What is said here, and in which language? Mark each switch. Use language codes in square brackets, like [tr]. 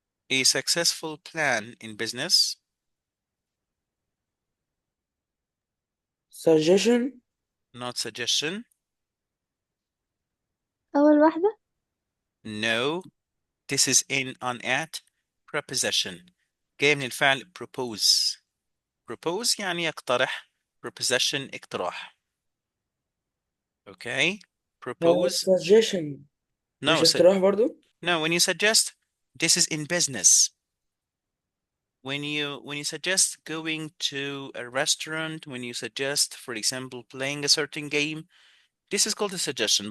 [en] A successful plan in business. Suggestion. Not suggestion. [ar] أول واحدة. [en] No. This is in on at preposition. [ar] جاي من الفعل propose. Propose يعني يقترح. Preposition اقتراح. [en] Okay. Propose. Suggestion. No. [ar] مش اقتراح برضو. [en] No. When you suggest, this is in business. When you suggest going to a restaurant, when you suggest, for example, playing a certain game, this is called a suggestion.